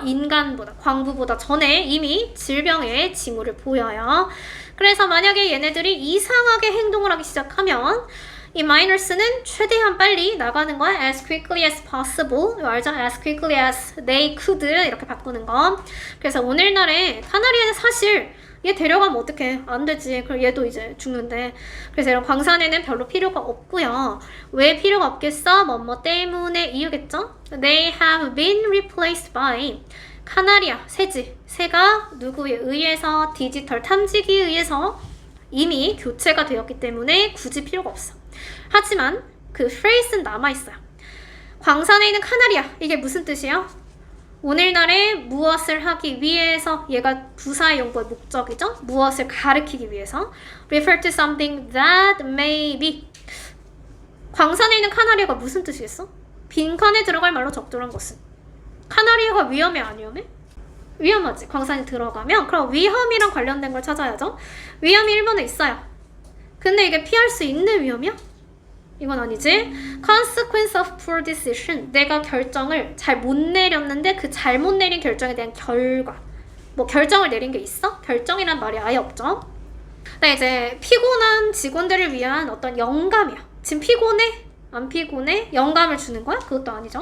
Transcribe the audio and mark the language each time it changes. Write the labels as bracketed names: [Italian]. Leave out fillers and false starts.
[Korean] 인간보다, 광부보다 전에 이미 질병의 징후를 보여요. 그래서 만약에 얘네들이 이상하게 행동을 하기 시작하면 이 miners는 최대한 빨리 나가는 거야. [English] as quickly as possible. [Korean] 이거 알죠? [English] as quickly as they could [Korean] 이렇게 바꾸는 거. 그래서 오늘날에 카나리아는 사실 얘 데려가면 어떡해? 안 되지. 그럼 얘도 이제 죽는데. 그래서 이런 광산에는 별로 필요가 없고요. 왜 필요가 없겠어? 뭐뭐 때문에 이유겠죠? [English] They have been replaced by [Korean] 카나리아, 새지. 새가 누구에 의해서 디지털 탐지기에 의해서 이미 교체가 되었기 때문에 굳이 필요가 없어. 하지만 그 phrase는 남아있어요. 광산에 있는 카나리아. 이게 무슨 뜻이에요? 오늘날에 무엇을 하기 위해서 얘가 부사의 용법의 목적이죠. 무엇을 가리키기 위해서 [English] refer to something that may be. [Korean] 광산에 있는 카나리아가 무슨 뜻이겠어? 빈칸에 들어갈 말로 적절한 것은 카나리아가 위험해 안 위험해? 위험하지. 광산에 들어가면 그럼 위험이랑 관련된 걸 찾아야죠. 위험이 1번에 있어요. 근데 이게 피할 수 있는 위험이야? 이건 아니지. [English] consequence of poor decision. [Korean] 내가 결정을 잘 못 내렸는데 그 잘못 내린 결정에 대한 결과. 뭐 결정을 내린 게 있어? 결정이란 말이 아예 없죠. 나 이제 피곤한 직원들을 위한 어떤 영감이야. 지금 피곤해? 안 피곤해? 영감을 주는 거야? 그것도 아니죠.